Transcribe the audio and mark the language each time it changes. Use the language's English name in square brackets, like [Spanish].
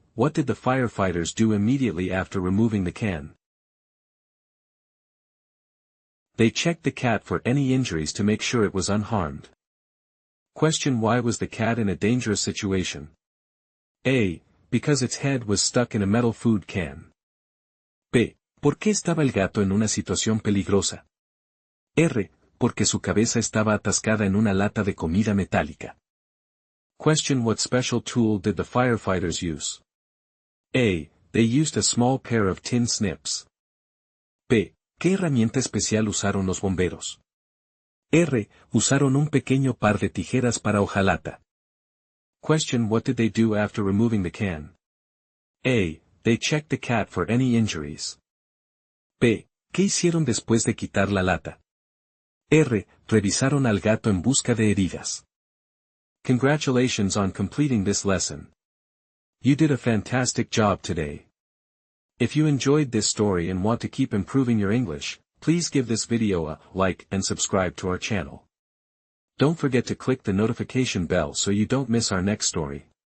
[English] What did the firefighters do immediately after removing the can? They checked the cat for any injuries to make sure it was unharmed. Question: Why was the cat in a dangerous situation? A. Because its head was stuck in a metal food can. B. [Spanish] ¿Por qué estaba el gato en una situación peligrosa? R. Porque su cabeza estaba atascada en una lata de comida metálica. [English] Question: What special tool did the firefighters use? A. They used a small pair of tin snips. B. [Spanish] ¿Qué herramienta especial usaron los bomberos? R. Usaron un pequeño par de tijeras para hojalata. [English] Question: What did they do after removing the can? A. They checked the cat for any injuries. B. [Spanish] ¿Qué hicieron después de quitar la lata? R. Revisaron al gato en busca de heridas. [English] Congratulations on completing this lesson. You did a fantastic job today. If you enjoyed this story and want to keep improving your English, please give this video a like and subscribe to our channel. Don't forget to click the notification bell so you don't miss our next story.